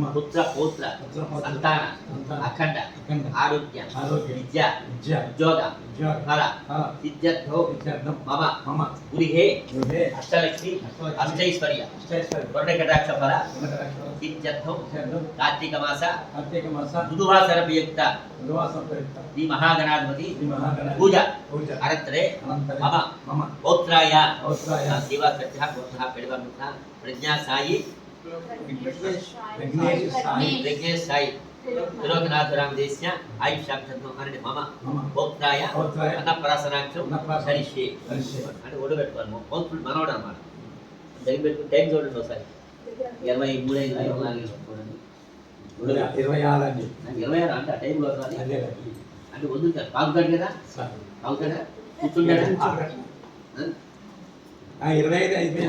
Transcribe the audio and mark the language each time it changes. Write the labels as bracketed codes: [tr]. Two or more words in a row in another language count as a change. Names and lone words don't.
[sa] पुत्र पौत्र संतान अखंड आरोग्य विद्या उद्योग फल सिद्ध्यर्थं मम गृहे अष्टलक्ष्मी अष्टैश्वर्य वर्णकटाक्ष फल सिद्ध्यर्थं कार्तिक मास बुधवासरयुक्त श्री महागणाधिपति पूजा अनन्तरे मम पौत्राय सेवा सत्यः पुत्रः पेडवन्मुखः प्रज्ञा साई विघ्नेश साई त्रिलोकनाथ रामदेस्य आयुष्याक्षं अनन्य मम पौत्राय अन्नप्राशनाक्षं करिष्ये [te] అంటే ఒడు పెట్టుకోవాలి పౌత్రుడు మనవడు అన్నమాట దగ్గర పెట్టుకుని టైం చూడండి ఒకసారి 23 24 చూడండి 26 అంటే ఆ టైంలో రావాలి అంటే వదులుతారు తాగుతాడు కదా తాగుతాడా కూర్చుంటాడా 25 అయిపోయింది